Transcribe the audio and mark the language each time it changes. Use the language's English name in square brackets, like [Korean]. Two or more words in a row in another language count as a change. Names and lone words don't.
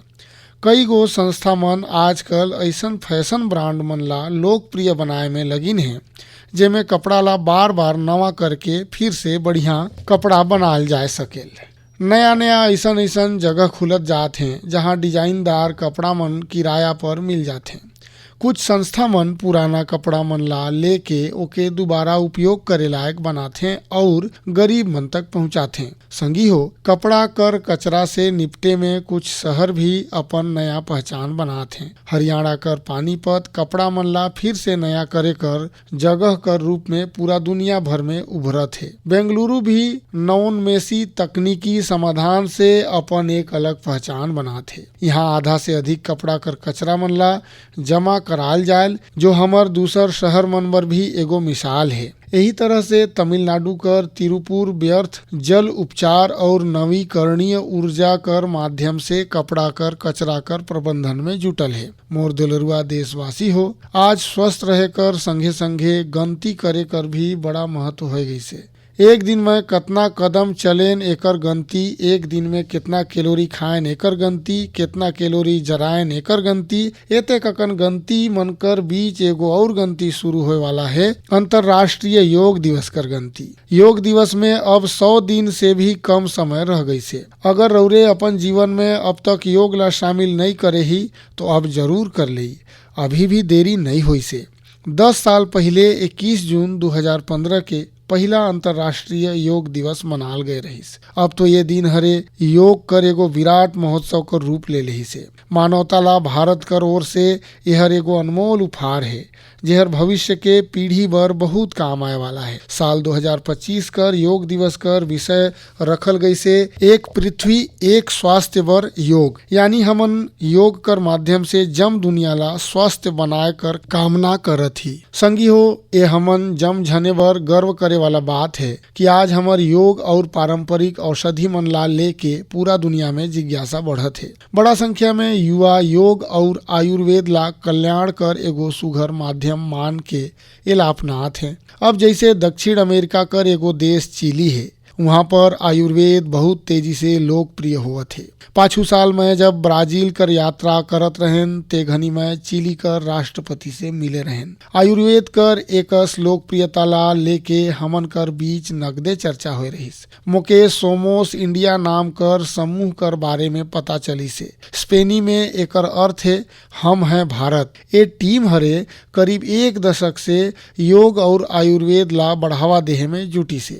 [Surgujia] कई गो संस्था मन आजकल ऐसन फैशन ब्रांड मन ला लोकप्रिय बनाए में लगिन है जेमे कपड़ा ला बार बार नवा करके फिर से बढ़िया कपड़ा बनाल जा सकेल। नया नया ऐसन ऐसन जगह खुलत जात हैं जहां डिजाइनदार कपड़ा मन किराया पर मिल जाते हैं। कुछ संस्था मन पुराना कपड़ा मन ला लेके ओके दोबारा उपयोग करे लायक बनाथे और गरीब मन तक पहुंचाथे। संगी हो, कपड़ा कर कचरा से निपटे में कुछ शहर भी अपन नया पहचान बनाथे। हरियाणा कर पानीपत कपड़ा मन ला फिर से नया करे कर जगह कर रूप में पूरा दुनिया भर में उभरत है। बेंगलुरु भी नवोन्मेषी तकनीकी समाधान से अपन एक अलग पहचान बनाथे। यहाँ आधा से अधिक कपड़ा कर कचरा मन ला जमा कराल जायल, जो हमर दूसर शहर मन बर भी एगो मिसाल है। यही तरह से तमिलनाडु कर तिरुपुर व्यर्थ जल उपचार और नवीकरणीय ऊर्जा कर माध्यम से कपड़ा कर कचरा कर प्रबंधन में जुटल है। मोर दुलरुआ देशवासी हो, आज स्वस्थ रहे कर संगे संगे गंती करे कर भी बड़ा महत्व हो गई से। एक दिन में कितना कदम चलेन एकर गंती, एक दिन में कितना कैलोरी खाएन एकर गंती, कितना कैलोरी जराएन एकर गंती, एते ककन गंती मनकर बीच एगो और गंती शुरू होए वाला है, अंतरराष्ट्रीय योग दिवस कर गंती। योग दिवस में अब 100 दिन से भी कम समय रह गई से। अगर रौरे अपन जीवन में अब तक योग ला शामिल नहीं करे ही तो अब जरूर कर ले, अभी भी देरी नहीं हुई से। 10 साल पहले 21 जून 2015 के पहला अंतरराष्ट्रीय योग दिवस मनाल गए रहीस। अब तो ये दिन हरे योग कर एगो विराट महोत्सव कर रूप ले रही से। मानवता ला भारत कर ओर से यह एगो अनमोल उपहार है, जेहर भविष्य के पीढ़ी बर बहुत काम आए वाला है। साल 2025 कर योग दिवस कर विषय रखल गई से एक पृथ्वी एक स्वास्थ्य बर योग, यानी हमन योग कर माध्यम से जम दुनिया ला स्वस्थ बनाए कर कामना करत ही। संगी हो, ये हमन जम झने बर गर्व करे वाला बात है कि आज हमार योग और पारंपरिक औषधि मन ला लेके पूरा दुनिया में जिज्ञासा बढ़त है। बड़ा संख्या में युवा योग और आयुर्वेद ला कल्याण कर एगो सुघर माध्यम मान के एला अपनात हैं। अब जैसे दक्षिण अमेरिका कर एगो देश चिली है, वहाँ पर आयुर्वेद बहुत तेजी से लोकप्रिय होवत है। पाछू साल में जब ब्राजील कर यात्रा करत रहें ते घनी में चिली कर राष्ट्रपति से मिले रहें। आयुर्वेद कर एकस लोकप्रियता ला लेके हमन कर बीच नगदे चर्चा हो रहीस। मोके सोमोस इंडिया नाम कर समूह कर बारे में पता चली से। स्पेनी में एकर अर्थ है हम हैं भारत। ये टीम हरे करीब 1 दशक से योग और आयुर्वेद ला बढ़ावा देहे में जुटी से।